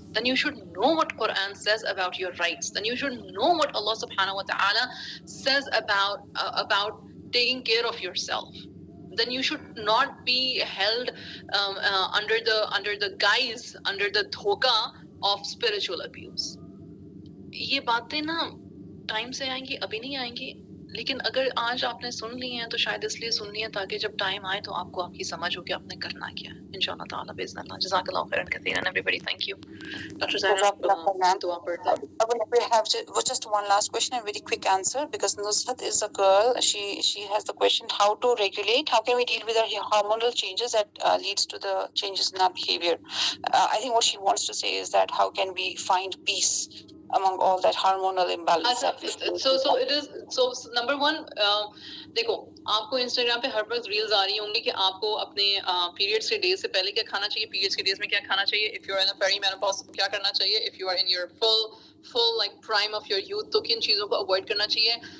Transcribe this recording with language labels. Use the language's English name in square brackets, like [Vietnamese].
[English] Then you should know what Quran says about your rights. Then you should know what Allah subhanahu wa ta'ala says about taking care of yourself. Then you should not be held under the guise, under the dhoka of spiritual abuse. [Urdu] یہ باتیں نا time سے آئیں گی، ابھی نہیں آئیں گی، لیکن اگر آج آپ نے سن لی ہیں تو شاید اس لیے سن لی ہیں تاکہ جب ٹائم آئے تو آپ کو آپ کی سمجھ ہو کہ آپ نے کرنا کیا ہے. انشاءاللہ تعالیٰ باذن اللہ. جزاک اللہ خیرا کثیرا everybody. [English] Thank you. [Urdu] ڈاکٹر زینب دعا پڑھ دیں. [English] We have just one last question, a very quick answer, because Nusrat is a girl. She has the question: how to regulate? How can we deal with our hormonal changes that leads to the changes in our behavior? I think what she wants to say is that how can we find peace among all that hormonal imbalance? So it is. So number one, [Urdu] دیکھو آپ کو Instagram پہ ہر وقت reels آ رہی ہوں گی کہ آپ کو اپنے پیریڈس کے ڈیز سے پہلے کیا کھانا چاہیے، پیریڈس کے ڈیز میں کیا کھانا چاہیے، [English] if you are in a perimenopausal [Urdu] کیا کرنا چاہیے، [English] if you are in your full like prime of your youth [Urdu] تو کن چیزوں کو اوائڈ کرنا چاہیے.